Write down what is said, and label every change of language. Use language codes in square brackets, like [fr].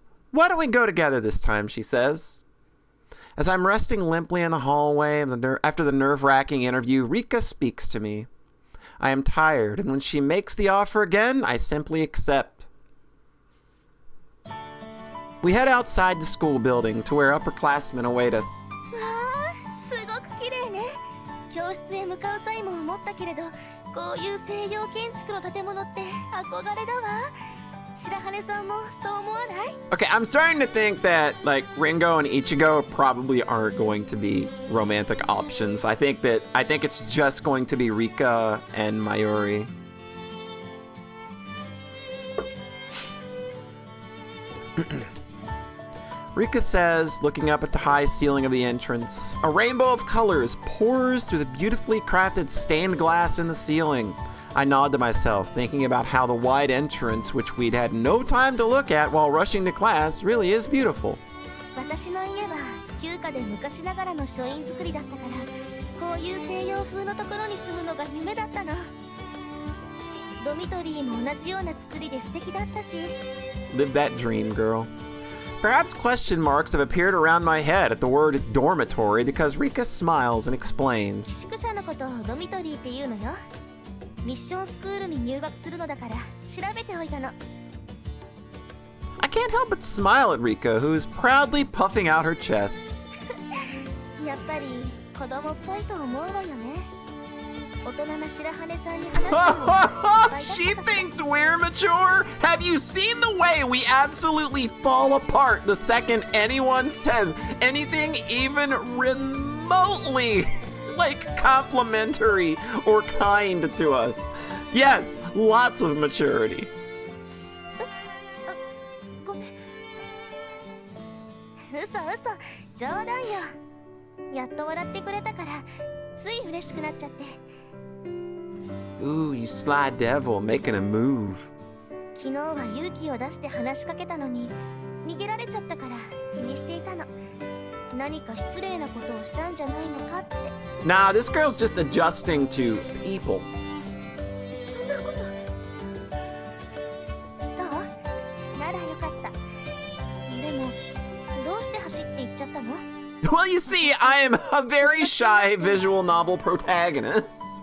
[en] Why don't we go together this time, she says. As I'm resting limply in the hallway after the nerve-wracking interview, Rika speaks to me. I am tired, and when she makes the offer again, I simply accept. We head outside the school building to where upperclassmen await us. [ja] すごく綺麗ね。教室へ向かう際も思ったけれど、こういう西洋建築の建物って憧れだわ。白羽さんもそう思わない? [en] Okay, I'm starting to think that like Ringo and Ichigo probably aren't going to be romantic options. I think it's just going to be Rika and Mayuri. Rika says, looking up at the high ceiling of the entrance, a rainbow of colors pours through the beautifully crafted stained glass in the ceiling. I nod to myself, thinking about how the wide entrance, which we'd had no time to look at while rushing to class, really is beautiful. [ja] 私の家は旧家で昔ながらの書院造りだったから、こういう西洋風のところに住むのが夢だったの。ドミトリーも同じような作りで素敵だったし。 [en] Live that dream, girl. Perhaps question marks have appeared around my head at the word dormitory because Rika smiles and explains. [ja] 宿舎のことをドミトリーって言うのよ。ミッションスクールに入学するのだから調べておいたの。 [en] I can't help but smile at Rika, who's proudly puffing out her chest. [ja] っぱり子供っぽいと思うわよね。大人な白羽さんに話したのは失 [en] She [ja] 敗だったかしら。 [en] thinks we're mature? Have you seen the way we absolutely fall apart the second anyone says anything even remotely like complimentary or kind to us? Yes, lots of maturity. [ja] ごめん。嘘嘘、冗談よ。やっと笑ってくれたからつい嬉しくなっちゃって。 [en] Ooh, you sly devil, making a move. [ja] 昨日は勇気を出して話しかけたのに逃げられちゃったから気にしていたの。何か失礼なことをしたんじゃないのかって。 [en] Nah, this girl's just adjusting to people. [ja] そんなこと。そうならよかった。でもどうして走って行っちゃったの？ [en] Well, you see, I am a very shy visual novel protagonist.